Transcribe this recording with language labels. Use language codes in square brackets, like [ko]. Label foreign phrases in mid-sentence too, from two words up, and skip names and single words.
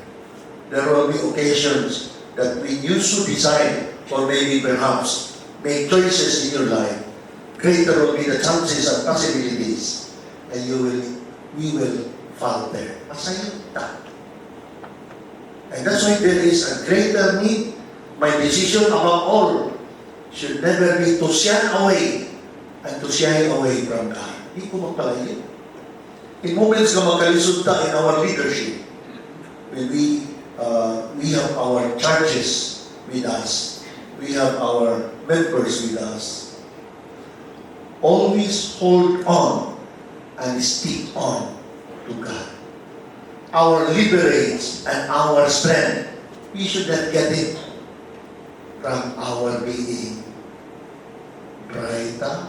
[en] There will be occasions that when you should decide or maybe perhaps make choices in your life, greater will be the chances and possibilities, and we will falter. Masayang. And that's why there is a greater need. My decision above all should never be to shun away and to shy away from God. [hil] Hindi ko magpalayo. [en] In moments [hil] na magkalisod [en] in our leadership, when we have our churches with us, we have our members with us, always hold on and stick on to God. Our leverage and our strength, we should not get it from our being brighter.